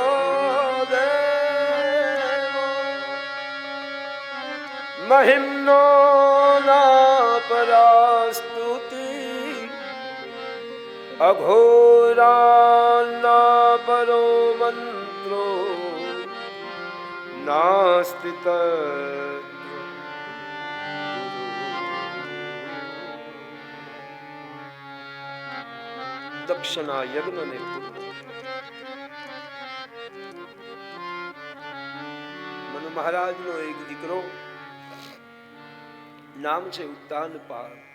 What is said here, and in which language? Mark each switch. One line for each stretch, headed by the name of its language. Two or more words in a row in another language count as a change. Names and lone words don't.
Sanskrit: देवो महिम्नो ना परास्तुति अघोरा ना परो मंत्रो
Gujarati: नास्ति દક્ષના યજ્ઞને મનુ મહારાજનો એક દીકરો નામ છે ઉત્તાનપાદ.